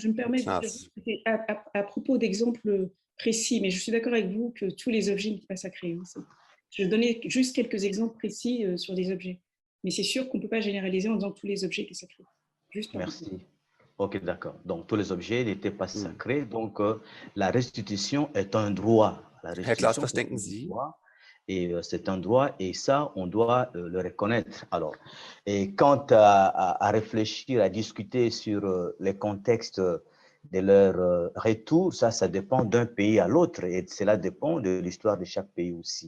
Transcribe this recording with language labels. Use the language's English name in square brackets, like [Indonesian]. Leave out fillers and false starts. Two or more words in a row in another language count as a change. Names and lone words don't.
[French] Je me permets à propos d'exemples précis, mais je suis d'accord avec vous que tous les objets ne sont pas sacrés. Je donnais juste quelques exemples précis sur les objets. Mais c'est sûr qu'on ne peut pas généraliser en disant que tous les objets étaient sacrés. Merci. OK, d'accord. Donc, tous les objets n'étaient pas sacrés. Donc, la restitution est un droit. La restitution [German] was denken Sie? [French] Et c'est un droit et ça, on doit le reconnaître. Alors, et quant à réfléchir, à discuter sur les contextes de leur retour, ça dépend d'un pays à l'autre et cela dépend de l'histoire de chaque pays aussi.